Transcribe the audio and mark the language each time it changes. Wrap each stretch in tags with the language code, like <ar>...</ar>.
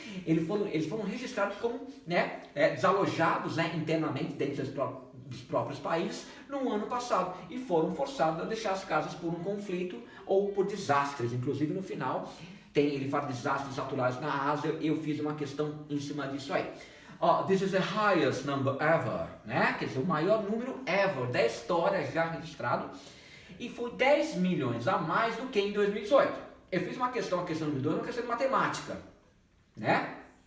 <pt>Eles foram registrados como, né, desalojados, né, internamente dentro dos próprios países no ano passado e foram forçados a deixar as casas por um conflito ou por desastres. Inclusive no final ele fala de desastres naturais na Ásia. Eu fiz uma questão em cima disso aí.</pt> <en>This is the highest number ever, né?</en> <pt>Quer dizer, o maior número ever da história já registrado, e foi 10 milhões a mais do que em 2018. Eu fiz uma questão número 2, uma questão de matemática, né?</pt>